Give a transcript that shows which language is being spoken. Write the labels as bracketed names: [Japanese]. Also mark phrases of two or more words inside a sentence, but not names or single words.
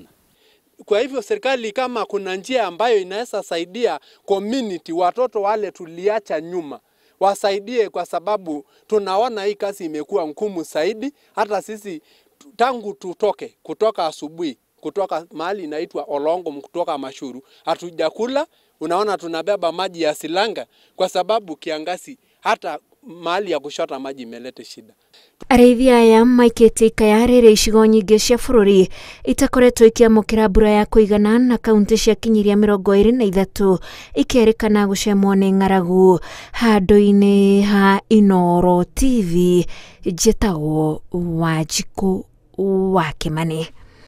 [Swahili] Kwa hivyo serikali kama kuna njia ambayo inaweza saidia community, watoto wale tuliacha nyuma, wasaidie, kwa sababu tunaona hii kazi imekuwa ngumu zaidi. Hata sisi tangu kutoka asubuhi, kutoka mahali inaitwa Olongo, kutoka Mashuru, hatujakula. Unaona tunabeba maji ya silanga kwa sababu kiangazi, hata mahali ya kushota maji imeleta shida. [Kikuyu] Arĩithia aya maikĩte ikaya rĩrĩ icigo nyingĩ cia bũrũri itakoretwo ikĩamũkĩra mbura ya kũigana, na kaunti cia kinyiria 23 ikerĩkana gũcemwo nĩ ng'aragu. Handũ-inĩ ha Inooro TV, njĩtagwo Wanjikũ wa Kĩmani.